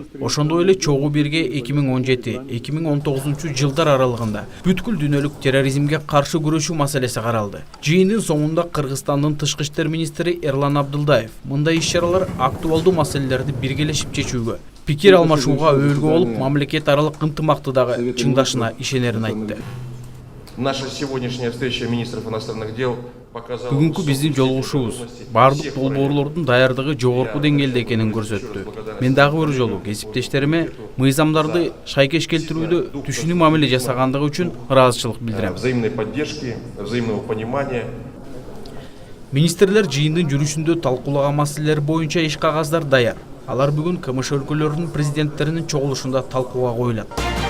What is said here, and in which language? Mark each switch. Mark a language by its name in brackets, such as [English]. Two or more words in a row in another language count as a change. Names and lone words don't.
[Kyrgyz] Ошондой эле чогуу бирге 2017-2019 жылдар аралыгында бүткүл дүйнөлүк терроризмге каршы күрөшүү маселеси каралды. Жыйындын соңунда Кыргызстандын тышкы иштер министри Эрлан Абдылдаев мындай иш-чаралар актуалдуу маселелерди биргелешип чечүүгө, пикир алмашууга өбөлгө болуп, мамлекет аралык ынтымакты дагы чыңдашына ишенерин айтты. [Russian] Наша сегодняшняя встреча министров иностранных дел показала... [Kyrgyz] Бүгүнкү биздин жолугушуубуз бардык долбоорлордун даярдыгы жогорку деңгээлде экенин көрсөттү. Мен дагы бир жолу кесиптештериме мыйзамдарды шайкеш келтирүүдө түшүнүү мамиле жасагандыгы үчүн ыраазычылык билдирем. [Russian] Взаимной поддержки, взаимного понимания. [Kyrgyz] Министрлер жыйындын жүрүшүндө талкуулаган маселелер боюнча иш кагаздар даяр. Алар бүгүн КМШ өлкөлөрүнүн президенттеринин чогулушунда талкууга коюлат.